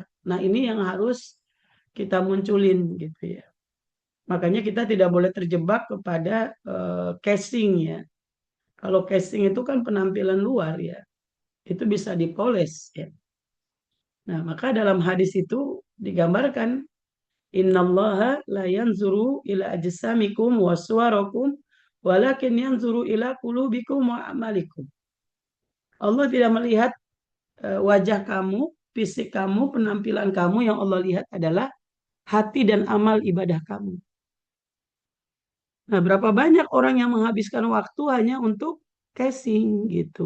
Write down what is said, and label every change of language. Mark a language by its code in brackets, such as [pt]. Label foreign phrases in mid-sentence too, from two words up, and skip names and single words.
[id] Nah ini yang harus kita munculin gitu ya. Makanya kita tidak boleh terjebak kepada casing ya. Kalau casing itu kan penampilan luar ya, itu bisa dipoles ya. Nah, maka dalam hadis itu digambarkan [ar] إن الله لا ينظر إلى أجسامكم وصوركم ولكن ينظر إلى قلوبكم وأعمالكم. [id] Allah tidak melihat wajah kamu, fisik kamu, penampilan kamu, yang Allah lihat adalah hati dan amal ibadah kamu. Nah, berapa banyak orang yang menghabiskan waktu hanya untuk casing gitu.